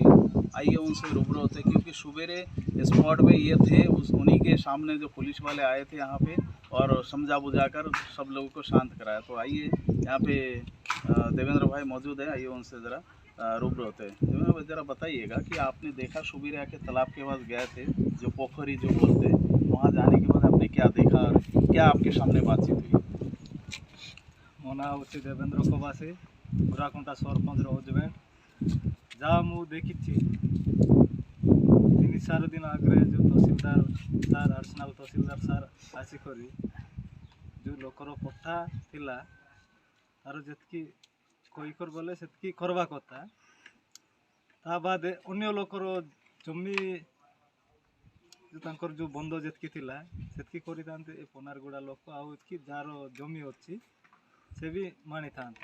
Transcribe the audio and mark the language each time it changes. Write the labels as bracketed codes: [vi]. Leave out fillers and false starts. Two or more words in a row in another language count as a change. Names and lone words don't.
[hi] आइए उनसे रूबरू होते क्योंकि सुबेरे स्पॉट में ये थे, उन्हीं के सामने जो पुलिस वाले आए थे यहाँ पे और समझा बुझाकर सब लोगों को शांत कराया। तो आइए यहाँ पे देवेंद्र भाई मौजूद है, आइए उनसे ज़रा रूबरू होते हैं। देवेंद्र भाई ज़रा बताइएगा कि आपने देखा सुबेरे आके तालाब के पास गए थे, जो पोखरी जो बोलते हैं, वहाँ जाने के बाद आपने क्या देखा, क्या आपके सामने बातचीत हुई? [or] ମୋ ନାଁ ହେଉଛି ଦେବେନ୍ଦ୍ର କବାସୀ, ଗୁରାକୁଣ୍ଟା ସରପଞ୍ଚର ହଜବେଣ୍ଡ। ଯାହା ମୁଁ ଦେଖିଛି 3-4 ଦିନ ଆଗରେ ଯେଉଁ ତହସିଲଦାର ସାର୍, ଆଡ଼ିସନାଲ୍ ତହସିଲଦାର ସାର୍ ଆସିକରି ଯେଉଁ ଲୋକର ପଟ୍ଟା ଥିଲା ତାର ଯେତିକି କହିକର ବୋଲେ ସେତିକି କରିବା କଥା, ତା ବାଦ ଅନ୍ୟ ଲୋକର ଜମି ଯେଉଁ ତାଙ୍କର ଯେଉଁ ବନ୍ଧ ଯେତିକି ଥିଲା ସେତିକି କରିଥାନ୍ତେ ଏ ପୋନାରଗୋଡ଼ା ଲୋକ, ଆଉ ଏତିକି ଯାହାର ଜମି ଅଛି ସେ ବି ମାଣିଥାନ୍ତା।